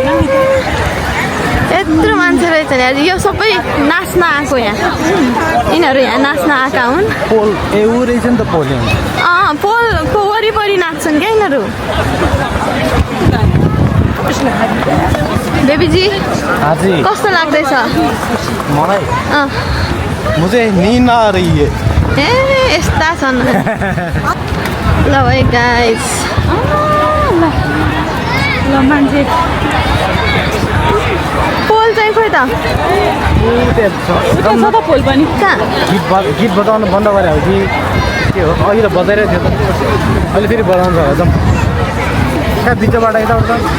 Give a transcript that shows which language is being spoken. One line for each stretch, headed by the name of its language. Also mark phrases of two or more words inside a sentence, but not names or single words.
Nepali: यत्रो मान्छे रहेछ यहाँ यो सबै नाच्न आएको यहाँ यिनीहरू यहाँ नाच्न आएका हुन् पोलको वरिपरि नाच्छन् क्या यिनीहरू बेबीजी कस्तो लाग्दैछ
Hindi: मलाई मुझे नींद आ रही है
Nepali: ए यस्ता छन् ल भाइ गाइस ल मान्छे पोल चाहिँ खोइ त पोल पनि कहाँ गीत बजाउनु बन्द गरे हो कि के हो अघि त बजाइरहेको थियो त अहिले फेरि बजाउँछ एकदम कहाँ बिचबाट यताउता